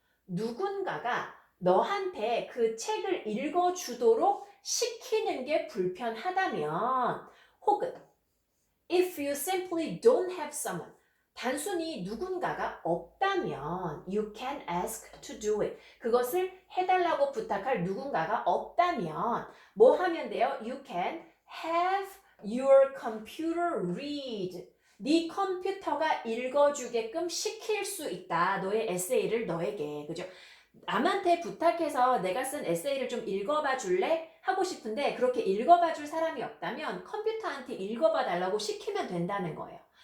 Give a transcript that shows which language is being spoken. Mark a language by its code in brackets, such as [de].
[ko] 누군가가 너한테 그 책을 읽어주도록 시키는 게 불편하다면, 혹은 [en] if you simply don't have someone, [ko] 단순히 누군가가 없다면 [en] you can ask to do it. [ko] 그것을 해달라고 부탁할 누군가가 없다면 뭐 하면 돼요? [en] You can have your computer read. [ko] 네 컴퓨터가 읽어주게끔 시킬 수 있다. 너의 에세이를 너에게. 그죠? 남한테 부탁해서 내가 쓴 에세이를 좀 읽어봐 줄래? 하고 싶은데 그렇게 읽어봐 줄 사람이 없다면 컴퓨터한테 읽어봐 달라고 시키면 된다는 거예요.